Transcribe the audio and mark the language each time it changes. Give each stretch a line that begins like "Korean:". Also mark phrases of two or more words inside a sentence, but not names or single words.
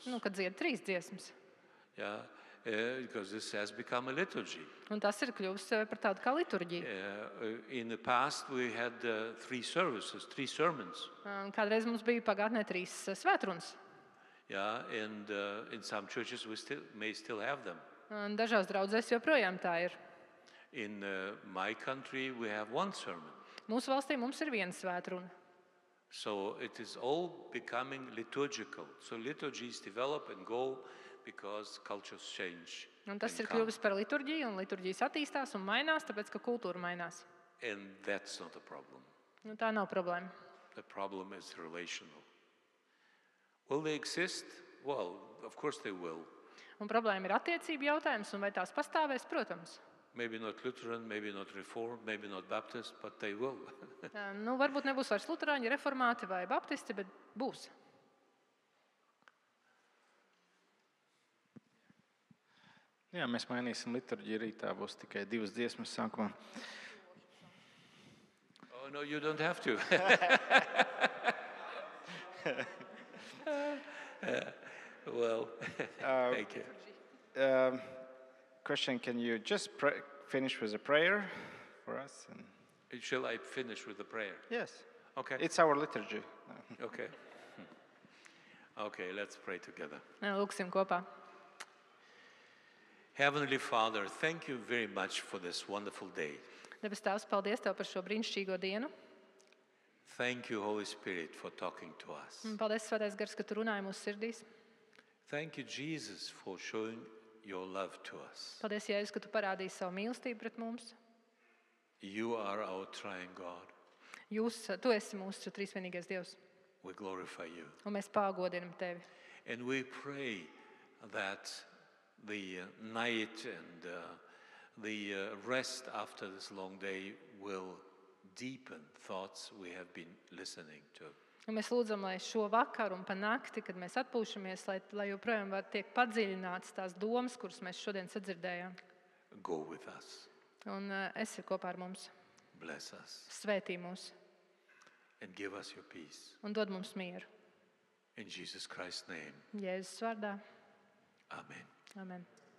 Latvian: Nu, kad dzied 3 dziesmas.
English: Yeah, because this has become a liturgy.
Latvian: Un tas ir kļuvis par tādu kā liturģiju.
English: In the past we had 3 services, 3 sermons.
Latvian: Kādreiz mums bija pagātnē 3 svētrunas.
English: Yeah, and in some churches we may still have them.
Latvian: Un dažās draudzēs joprojām tā ir.
English: In my country we have 1 sermon.
Latvian: Mūsu valstī mums ir 1 svētruna.
English: So it is all becoming liturgical. So liturgies develop and go because cultures change.
Latvian: Un tas ir kļuvis par liturģiju, un liturģijas attīstās un mainās, tāpēc, ka kultūra mainās.
English: And that's not a problem.
Latvian: Nu, tā nav problēma.
English: The problem is relational. Will they exist? Well, of course they will.
Latvian: Un problēma ir attiecība jautājums, un vai tās pastāvēs, protams.
English: Maybe not Lutheran, maybe not Reformed, maybe not Baptist, but they will.
Latvian: Nu, varbūt nebūs vairs luterāņi, reformāti vai baptisti, bet būs. Jā, mēs mainīsim liturģiju rītā, būs tikai 2 dziesmas sākumā.
English: Oh, no, you don't have to. Well, thank you. Question, can you just finish with a prayer for us? Shall I finish with the prayer? Yes. Okay. It's our liturgy. Okay. Okay, let's pray together.
Latvian: Lūksim kopā.
English: Heavenly Father, thank you very much for this wonderful day.
Latvian: Debes Tēvs, paldies Tev par šo brīnišķīgo dienu.
English: Thank you, Holy Spirit, for talking to us.
Latvian: Paldies, Svētais Gars, ka Tu runāji mūsu sirdīs.
English: Thank you, Jesus, for showing your love to us.
Latvian: Paldies, Jēzus, ka Tu parādīji savu mīlestību pret mums.
English: You are our triune God.
Latvian: Tu esi mūsu trīsvienīgais Dievs.
English: We glorify you.
Latvian: Un mēs pagodinam Tevi.
English: And we pray that the night and the rest after this long day will deepen thoughts we have been listening to.
Latvian: Un mēs lūdzam, lai šo vakaru un pa nakti, kad mēs atpūšamies, lai joprojām tiek padziļināts tās domas, kuras mēs šodien sadzirdējām.
English: Go with us.
Latvian: Un esi kopā ar mums.
English: Bless us.
Latvian: Svētī mūs.
English: And give us your peace.
Latvian: Un dod mums mieru.
English: In Jesus Christ's name.
Latvian: Jēzus vārdā.
English: Amen.
Latvian: Amen.